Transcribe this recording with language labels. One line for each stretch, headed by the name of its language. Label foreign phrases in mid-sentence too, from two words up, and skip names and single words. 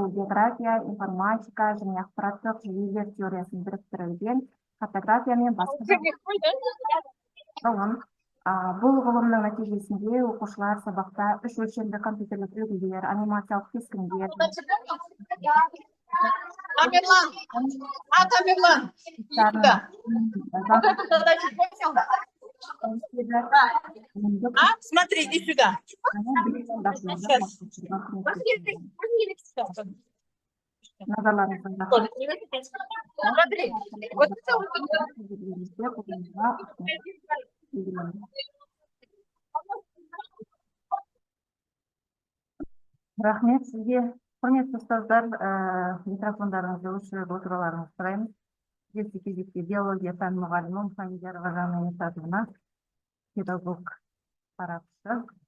Kazakh: география, информатика және ақпараттық жүйелер теориясын біріктірілген фотография мен басқа ғылым. Бұл ғылымның нәтижесінде оқушылар сабақта үш өлшемді компьютерлік үлгілер, анимациялық кескіндер,
Russian: Смотри, иди сюда. Смотри, вот это
Kazakh: Рахмет сізге. Құрметті ұстаздар, микрофондарыңызды өшіріп отыруларыңызды сұраймыз. Келесі кезекте биология пән мұғалімі Мұхамедиярова Жанна Мұсатовна, педагог сарапшы.